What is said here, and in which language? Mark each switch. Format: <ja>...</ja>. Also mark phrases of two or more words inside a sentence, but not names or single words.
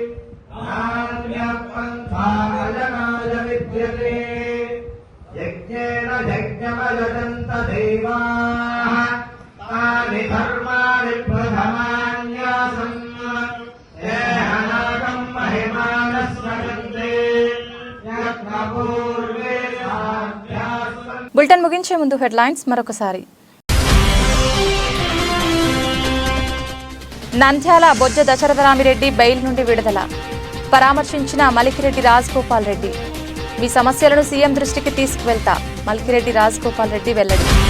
<sa>नान्यपन्थायनाय विद्यते यज्ञेन यज्ञमयजन्त देवाः तानि धर्माणि प्रथमान्यासम् येहनाकम् महिमानस्मरन्ते यत्र पूर्वे साध्यासन्।</sa> <te>బులెటిన్ ముగించే ముందు హెడ్లైన్స్ మరొకసారి. నంద్యాల బొజ్జ దశరథరామిరెడ్డి బెయిల్ నుండి విడుదల. పరామర్శించిన మలికిరెడ్డి రాజగోపాల్ రెడ్డి. మీ సమస్యలను సీఎం దృష్టికి తీసుకువెళ్తా. మలికిరెడ్డి రాజగోపాల్ రెడ్డి వెల్లడి.</te>